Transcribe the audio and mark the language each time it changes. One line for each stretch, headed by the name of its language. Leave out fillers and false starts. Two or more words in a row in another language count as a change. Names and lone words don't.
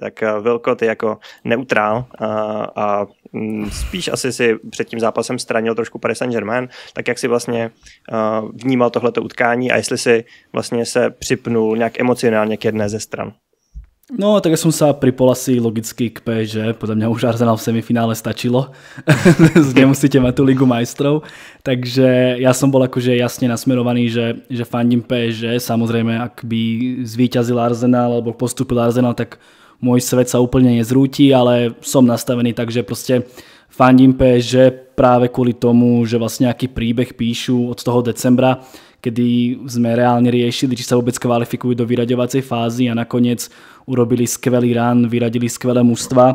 Czech: Tak Vilko, ty jako neutrál a spíš asi si před tím zápasem stranil trošku Paris Saint-Germain, tak jak si vlastně vnímal tohleto utkání a jestli si vlastně se připnul nějak emocionálně k jedné ze stran?
Slovak: No, tak ja som sa pripol asi logicky k PSG, podľa mňa už Arsenal v semifinále stačilo, nemusíte mať tú Ligu majstrov, takže ja som bol akože jasne nasmerovaný, že fandím PSG, samozrejme ak by zvíťazil Arsenal alebo postúpil Arsenal, tak môj svet sa úplne nezrúti, ale som nastavený tak, že proste fandím PSG práve kvôli tomu, že vlastne aký príbeh píšu od toho decembra, kedy sme reálne riešili, či sa vôbec kvalifikujú do vyraďovacej fázy a nakoniec urobili skvelý run, vyradili skvelé mužstva.